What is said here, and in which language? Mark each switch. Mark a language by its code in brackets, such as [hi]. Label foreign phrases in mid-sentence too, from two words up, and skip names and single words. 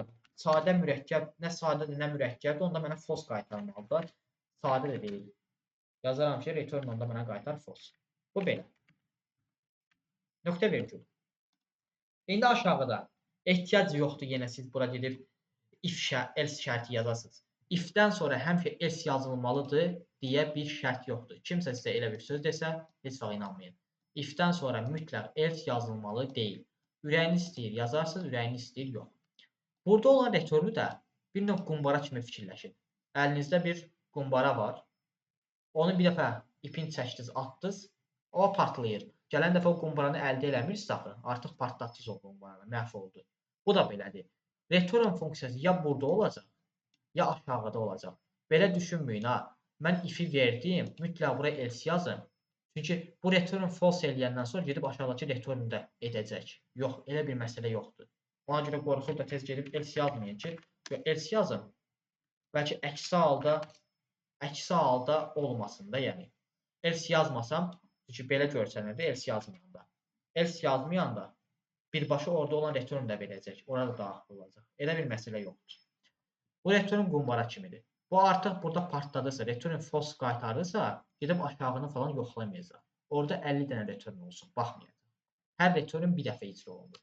[az] Sadə mürəkkəb, nə sadədir, nə mürəkkəbdir, onda mənə false qaytarmalıdır. Sadə də deyil. Yazaram ki, return onda mənə qaytar false. Bu belə. Nöqtə virgül. İndi aşağıda ehtiyac yoxdur, yenə siz bura gedib [en] if else [az] şərti yazasınız. If-dən sonra həmişə else yazılmalıdır deyə bir şərt yoxdur. Kimsə sizə elə bir söz desə, heç vaxt inanmayın. If-dən sonra mütləq else yazılmalı deyil. Ürəyiniz istəyir yazarsınız, ürəyiniz istəyir yox. Burada olan returnu da bir növ qumbara kimi fikirləşin. Əlinizdə bir qumbara var. Onu bir dəfə ipin çəkdiniz, atdınız, o partlayır. Gələn dəfə o qumbaranı əldə eləmirsiniz axı, artıq partlatdınız o qumbaranı, məhv oldu. Bu da belədir. Return funksiyası ya burada olacaq, ya aşağıda olacaq. Belə düşünməyin ha. Mən if-i verdim, mütləq bura else yazın. Çünki bu [en] return false [az] eləyəndən sonra gedib aşağıdakı return də edəcək. Yox, elə bir məsələ yoxdur. Ona görə qorxur da tez gedib else yazmayın ki, else yazın. Bəlkə əksi halda olmasın da, yəni. Else yazmasam, çünki belə görsənirdi else yazmayanda. Else yazmayanda birbaşa orada olan return də verəcək. Orada da daxil olacaq. Elə bir məsələ yoxdur. Bu return qumbara kimidir. Bu artıq burada partladısa, [en] return false [az] qaytarırsa, gedib aşağını falan yoxlamayacaq. Orada 50 dənə return olsun, baxmayacaq. Hər return bir dəfə icra olunur.